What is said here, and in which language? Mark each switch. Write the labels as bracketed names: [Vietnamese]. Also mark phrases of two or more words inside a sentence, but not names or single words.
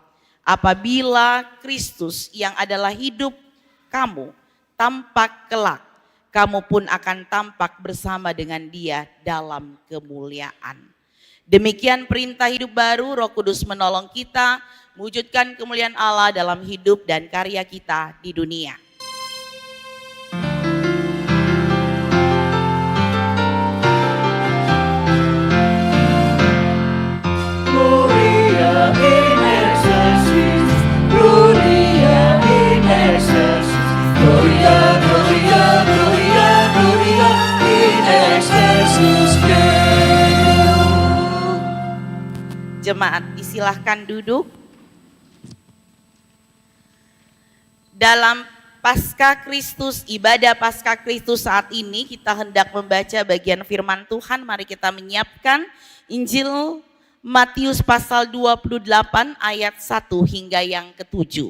[Indonesian] Apabila Kristus yang adalah hidup kamu tampak kelak, kamu pun akan tampak bersama dengan Dia dalam kemuliaan. Demikian perintah hidup baru, Roh Kudus menolong kita mewujudkan kemuliaan Allah dalam hidup dan karya kita di dunia. [Latin] Gloria in excelsis, Gloria in excelsis, Gloria, Gloria, Gloria, Gloria in excelsis Deo. [Indonesian] Jemaat disilahkan duduk. Dalam Paskah Kristus, ibadah Paskah Kristus saat ini kita hendak membaca bagian firman Tuhan. Mari kita menyiapkan Injil Matius pasal 28 ayat 1 hingga yang ke-7.